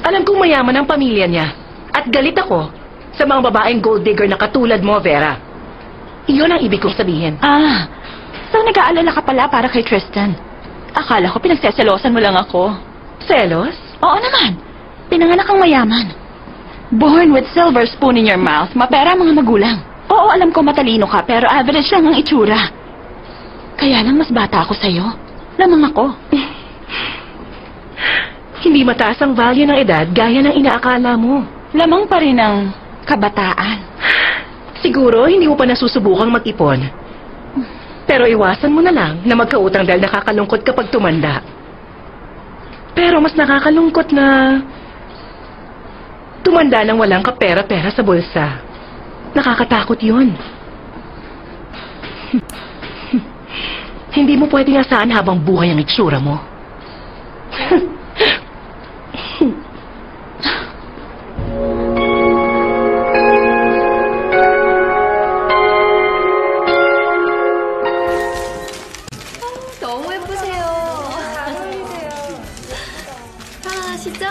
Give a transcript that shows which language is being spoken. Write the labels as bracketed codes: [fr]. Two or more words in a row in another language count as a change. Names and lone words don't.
[tl] Alam kong mayaman ang pamilya niya. At galit ako sa mga babaeng [en] gold digger [tl] na katulad mo, Vera. Iyon ang ibig kong sabihin. So nag-aalala ka pala para kay Tristan. Akala ko pinagseselosan mo lang ako. Selos? Oo naman. Pinanganak kang mayaman. [en] Born with silver spoon in your mouth, [tl] mapera ang mga magulang. Oo, alam ko matalino ka, pero average lang ang itsura. Kaya lang mas bata ako sa'yo. Lamang ako. Hindi mataas ang value ng edad gaya ng inaakala mo. Lamang pa rin ang kabataan. Siguro hindi mo pa nasusubukang mag-ipon. Pero iwasan mo na lang na magkautang dahil nakakalungkot kapag tumanda. Pero mas nakakalungkot na tumanda nang walang kapera-pera sa bulsa. Nakakatakot yun. Hindi mo pwedeng asahan habang buhay ang itsura mo. [ko] 너무 예쁘세요. 잘 어울리세요. 편안하시죠?